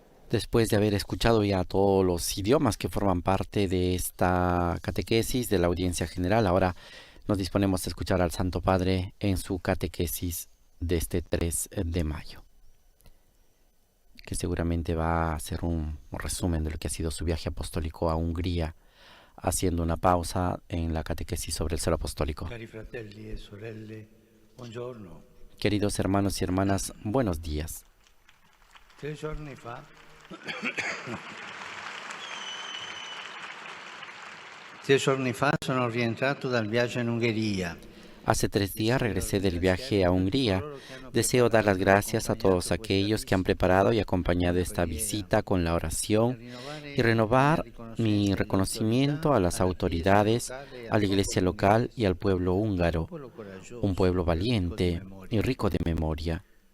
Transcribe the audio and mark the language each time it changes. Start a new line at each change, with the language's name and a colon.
Spanish: Después de haber escuchado ya todos los idiomas que forman parte de esta catequesis de la audiencia general, ahora nos disponemos a escuchar al Santo Padre en su catequesis de este 3 de mayo, que seguramente va a hacer un resumen de lo que ha sido su viaje apostólico a Hungría, haciendo una pausa en la catequesis sobre el celo apostólico.
Italian: Cari fratelli e sorelle, buongiorno.
Spanish: Queridos hermanos y hermanas, buenos días.
Italian: 3 giorni fa sono rientrato dal viaggio in Ungheria.
Spanish: Hace 3 días regresé del viaje a Hungría. Deseo dar las gracias a todos aquellos que han preparado y acompañado esta visita con la oración y renovar mi reconocimiento a las autoridades, a la iglesia local y al pueblo húngaro, un pueblo valiente y rico de memoria.